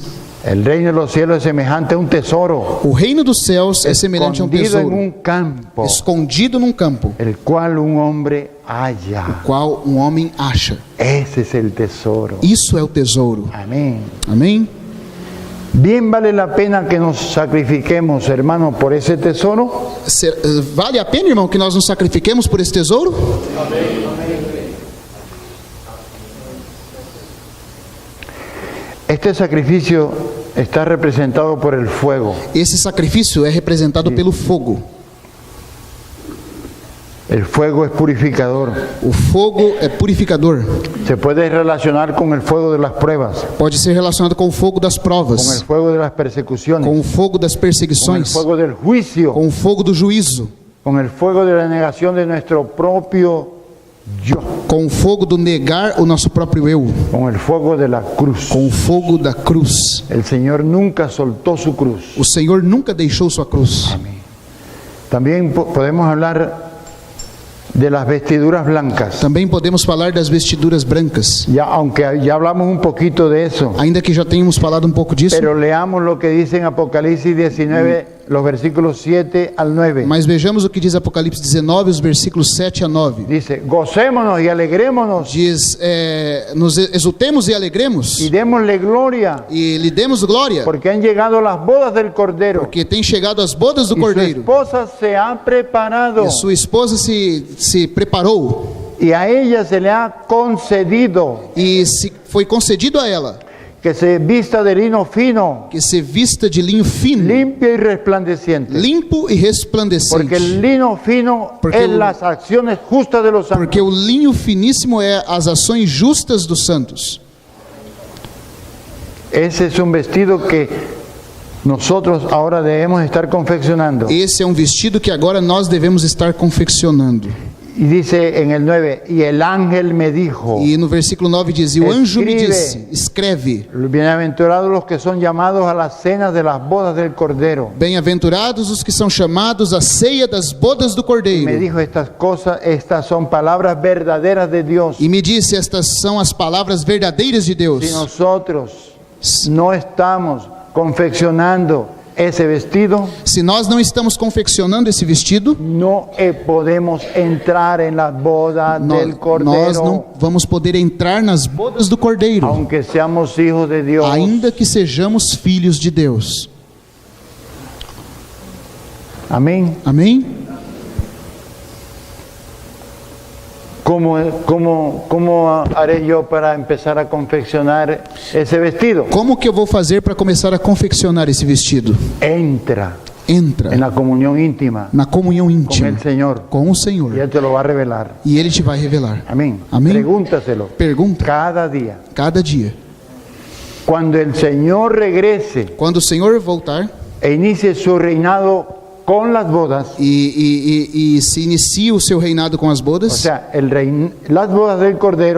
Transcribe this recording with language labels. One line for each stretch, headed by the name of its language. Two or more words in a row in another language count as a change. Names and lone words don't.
Spanish: el reino de los cielos es semejante a un tesoro
Portuguese: o reino dos céus é semelhante a um
Spanish: escondido en
Portuguese: tesouro
Spanish: un campo,
Portuguese: escondido num campo,
Spanish: el cual un hombre halla.
Portuguese: qual um homem acha.
Spanish: Ese es el tesoro.
Portuguese: Isso é o tesouro.
Spanish: Amén.
Portuguese: Amém?
Spanish: Bien vale la pena que nos sacrifiquemos, hermanos, por ese tesoro.
Portuguese: Vale a pena, irmão, que nós nos sacrifiquemos por esse tesouro?
Spanish: Este sacrificio está representado por el fuego.
Portuguese: Esse sacrifício é representado pelo fogo.
Spanish: El fuego es purificador.
Portuguese: O fogo é purificador.
Spanish: Se puede relacionar con el fuego de las pruebas,
Portuguese: Pode ser relacionado com o fogo das
Spanish: con el
Portuguese: provas,
Spanish: fuego de las persecuciones,
Portuguese: com o fogo das
Spanish: con el
Portuguese: perseguições,
Spanish: fuego del juicio,
Portuguese: com o fogo do juízo,
Spanish: con el fuego de la negación de nuestro propio yo,
Portuguese: com o fogo do negar o nosso próprio eu,
Spanish: con el fuego de la cruz.
Portuguese: com o fogo da cruz.
Spanish: El Señor nunca soltó su cruz.
Portuguese: O Senhor nunca deixou sua cruz.
Spanish: Amén. También podemos hablar de las vestiduras blancas.
Portuguese: Também podemos falar das vestiduras brancas,
Spanish: Ya, aunque ya hablamos un poquito de eso,
Portuguese: ainda que já tenhamos falado um pouco disso,
Spanish: pero leamos lo que dice en Apocalipsis 19, los versículos 7 al 9.
Portuguese: mas vejamos o que diz Apocalipse 19, os versículos 7 a 9.
Spanish: Dice: gocémonos y alegrémonos
Portuguese: Diz, nos exultemos e alegremos,
Spanish: y démosle gloria,
Portuguese: e lhe demos glória,
Spanish: porque han llegado las bodas del Cordero
Portuguese: porque tem chegado as bodas do
Spanish: y su
Portuguese: Cordeiro,
Spanish: esposa se ha preparado
Portuguese: e a sua esposa se preparou,
Spanish: y a ella se le ha concedido
Portuguese: e foi concedido a ela
Spanish: que se vista de lino fino,
Portuguese: que se vista de linho fino,
Spanish: limpio y resplandeciente.
Portuguese: limpo e resplandecente.
Spanish: Porque el lino fino
Portuguese: Porque
Spanish: es las acciones justas de los santos.
Portuguese: Porque o linho finíssimo é as ações justas dos santos.
Spanish: Ese es un vestido que nosotros ahora debemos estar confeccionando.
Portuguese: Esse é um vestido que agora nós devemos estar confeccionando.
Spanish: Y dice en el 9, y el ángel me dijo:
Portuguese: E no versículo 9 diz: e o anjo me Escreve. disse, escreve,
Spanish: bienaventurados los que son llamados a las cenas de las bodas del Cordero.
Portuguese: bem-aventurados os que são chamados à ceia das bodas do
Spanish: Me
Portuguese: Cordeiro.
Spanish: dijo: estas cosas, estas son palabras verdaderas de Dios.
Portuguese: E me disse, estas são as palavras verdadeiras de Deus.
Spanish: Si nosotros no estamos confeccionando ese vestido,
Portuguese: Se nós não estamos confeccionando esse vestido,
Spanish: no podemos entrar en las bodas del
Portuguese: nós
Spanish: Cordero,
Portuguese: não vamos poder entrar nas bodas do Cordeiro,
Spanish: aunque seamos hijos de Dios.
Portuguese: ainda que sejamos filhos de Deus.
Spanish: Amén.
Portuguese: Amém?
Spanish: ¿Cómo haré yo para empezar a confeccionar ese vestido?
Portuguese: Como que eu vou fazer para começar a confeccionar esse vestido?
Spanish: Entra
Portuguese: Entra
Spanish: en la comunión íntima
Portuguese: na comunhão
Spanish: con
Portuguese: íntima
Spanish: el Señor
Portuguese: com o
Spanish: y
Portuguese: Senhor,
Spanish: Él te lo va a revelar.
Portuguese: e Ele te vai revelar.
Spanish: Amén.
Portuguese: Amén.
Spanish: Pregúntaselo
Portuguese: Pergunta
Spanish: cada día.
Portuguese: cada dia.
Spanish: Cuando el Señor regrese
Portuguese: Quando o Senhor voltar
Spanish: e inicie su reinado con las bodas,
Portuguese: e se inicia o seu reinado com as
Spanish: o
Portuguese: bodas,
Spanish: sea, las bodas del Cordero,